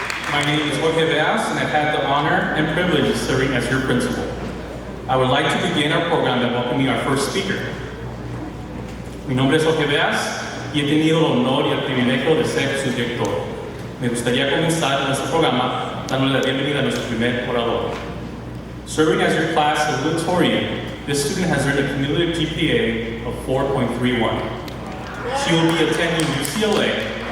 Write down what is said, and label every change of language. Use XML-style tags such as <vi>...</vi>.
<en>My name is Jorge Veas, and I've had the honor and privilege of serving as your principal. I would like to begin our program by welcoming our first speaker.</en> <es>Mi nombre es Jorge Veas y he tenido el honor y el privilegio de ser su director. Me gustaría comenzar nuestro programa dándole la bienvenida a nuestro primer orador.</es> <en>Serving as your class salutatorian, this student has earned a cumulative GPA of 4.31. She will be attending UCLA.</en>